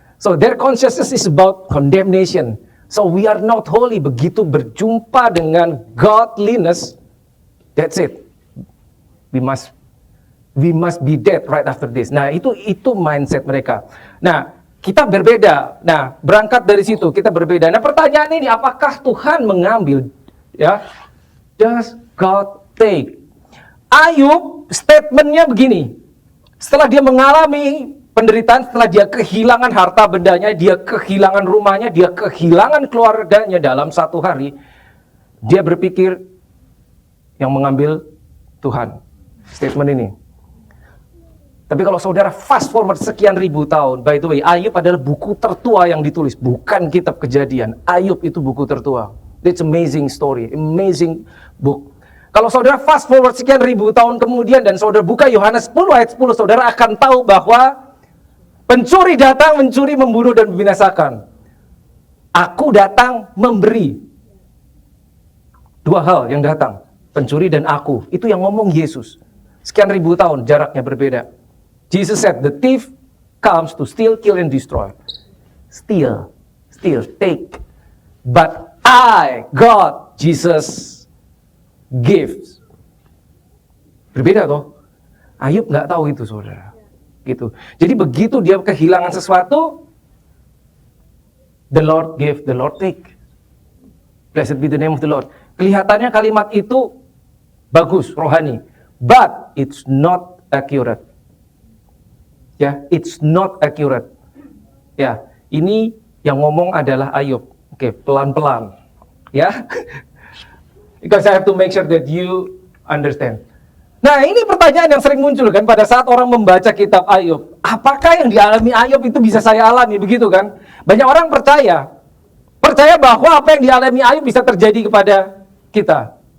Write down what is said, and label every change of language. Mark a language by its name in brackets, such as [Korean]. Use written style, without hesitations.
[English] So their consciousness is about condemnation. So we are not holy. [Indonesian] Begitu berjumpa dengan godliness, [English] that's it. We must be dead right after this. [Indonesian] Nah, itu mindset mereka. Nah, kita berbeda. Nah, berangkat dari situ kita berbeda. Nah, pertanyaan ini, apakah Tuhan mengambil? Ya, [English] does God take? [Indonesian] Ayub statementnya begini. Setelah dia mengalami penderitaan, setelah dia kehilangan harta bendanya, dia kehilangan rumahnya, dia kehilangan keluarganya dalam satu hari, dia berpikir yang mengambil Tuhan. Statement ini. Tapi kalau saudara fast forward sekian ribu tahun, [English] by the way, [Indonesian] Ayub adalah buku tertua yang ditulis, bukan kitab Kejadian. Ayub itu buku tertua. [English] It's amazing story, amazing book. [Indonesian] Kalau saudara fast forward sekian ribu tahun kemudian dan saudara buka Yohanes 10 ayat 10, saudara akan tahu bahwa pencuri datang, mencuri, membunuh, dan membinasakan. Aku datang memberi. Dua hal yang datang, pencuri dan aku. Itu yang ngomong Yesus. Sekian ribu tahun, jaraknya berbeda. [English] Jesus said, the thief comes to steal, kill, and destroy. Steal, take. But I, God, Jesus, gives. [Indonesian] Berbeda toh? Ayub nggak tahu itu, saudara. Gitu. Jadi begitu dia kehilangan sesuatu, [English] the Lord give, the Lord take. Blessed be the name of the Lord. [Indonesian] Kelihatannya kalimat itu bagus, rohani, [English] but it's not accurate. Ya, it's not accurate. [Indonesian] Ya, ini yang ngomong adalah Ayub. Oke, pelan-pelan. [English] Ya, because I have to make sure that you understand. [Indonesian] Nah, ini pertanyaan yang sering muncul kan pada saat orang membaca kitab Ayub. Apakah yang dialami Ayub itu bisa saya alami, begitu kan? Banyak orang percaya bahwa apa yang dialami Ayub bisa terjadi kepada kita.